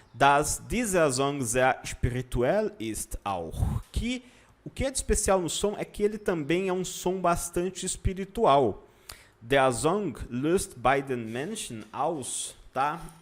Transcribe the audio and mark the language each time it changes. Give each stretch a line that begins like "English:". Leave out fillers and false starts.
German: Dass dieser Song sehr spirituell ist auch.
Portuguese: Que o que é de especial no som é que ele também é um som bastante espiritual.
German: Der Song löst bei den Menschen aus, tá?